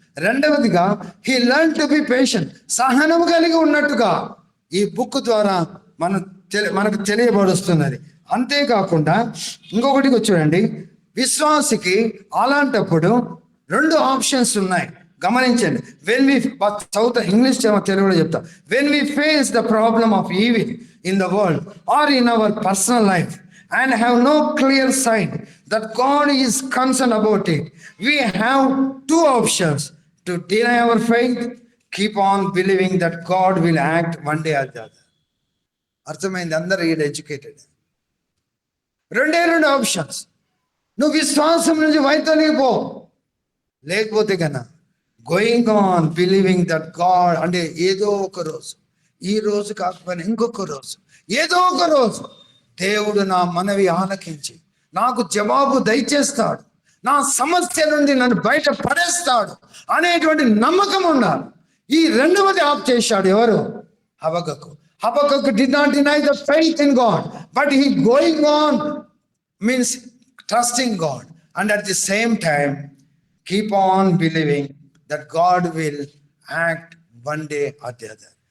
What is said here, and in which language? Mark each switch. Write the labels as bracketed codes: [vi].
[te] 2వదిగా [en] he learn to be patient, [te] సహనము కలిగి ఉన్నట్టుగా ఈ బుక్ ద్వారా మనకు తెలియబడుస్తున్నది. అంతేకాకుండా ఇంకొకటికి చూడండి, విశ్వాసికి అలాంటప్పుడు 2 ఆప్షన్స్ ఉన్నాయి, గమనించండి. వెన్ వి చదువుతా, ఇంగ్లీష్ తెలుగులో చెప్తా. [en] When we face the problem of evil in the world or in our personal life and have no clear sign that God is concerned about it, we have 2 options: to deny our faith, keep on believing that God will act one day or the other. [te] అర్థమైంది? అందరూ ఈడ educated. 2 options. నువ్వు విశ్వాసం నుంచి వైతొలిగిపో, లేకపోతే కన్నా [en] going on believing that God, [te] అంటే ఏదో ఒక రోజు, ఈ రోజు కాకపోయినా ఇంకొక రోజు, ఏదో ఒక రోజు దేవుడు నా మనవి ఆలకించి నాకు జవాబు దయచేస్తాడు, నా సమస్య నుండి నన్ను బయట పడేస్తాడు అనేటువంటి నమ్మకం ఉండాలి. ఈ 2వది ఆప్ చేశాడు ఎవరు? [en] Habakkuk. Habakkuk did not deny the faith in God, but he going on means trusting God, and at the same time keep on believing that God will act one day or the other.